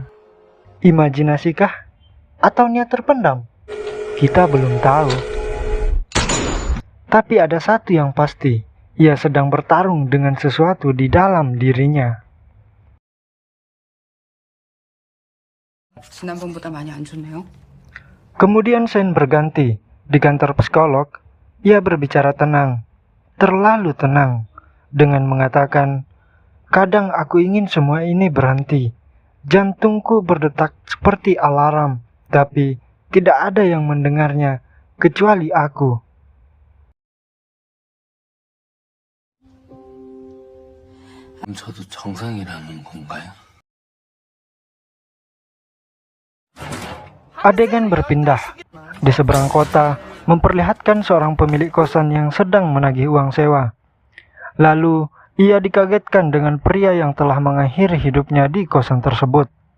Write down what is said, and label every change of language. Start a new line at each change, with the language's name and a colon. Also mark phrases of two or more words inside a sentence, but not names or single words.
Indonesian: Imajinasikah? Atau niat terpendam? Kita belum tahu. Tapi ada satu yang pasti, ia sedang bertarung dengan sesuatu di dalam dirinya.
Korean: 지난번보다 많이 안 좋네요.
Indonesian: Kemudian scene berganti. Di kantor psikolog, ia berbicara tenang, terlalu tenang, dengan mengatakan, "Kadang aku ingin semua ini berhenti. Jantungku berdetak seperti alarm, tapi tidak ada yang mendengarnya, kecuali aku."
Korean: 저도 정상이라는 건가요?
Indonesian: Adegan berpindah. Di seberang kota, memperlihatkan seorang pemilik kosan yang sedang menagih uang sewa. Lalu, ia dikagetkan dengan pria yang telah mengakhiri hidupnya di kosan tersebut.